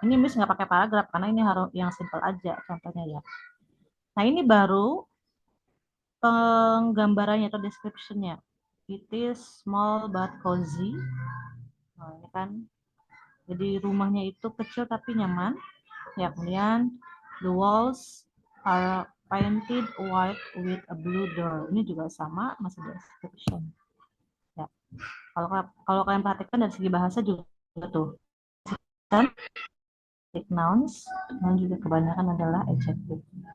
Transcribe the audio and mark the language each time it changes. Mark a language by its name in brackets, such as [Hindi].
[Indonesian] Ini Miss nggak pakai paragraf karena ini harus yang simple aja contohnya ya. Nah ini baru penggambarannya atau description-nya. [English] It is small but cozy. [Indonesian] Nah, ini kan. Jadi rumahnya itu kecil tapi nyaman. Ya, kemudian [English] the walls are painted white with a blue door. [Indonesian] Ini juga sama, masih description. Ya. Kalau kalian perhatikan dari segi bahasa juga tuh. Nouns dan juga kebanyakan adalah adjective.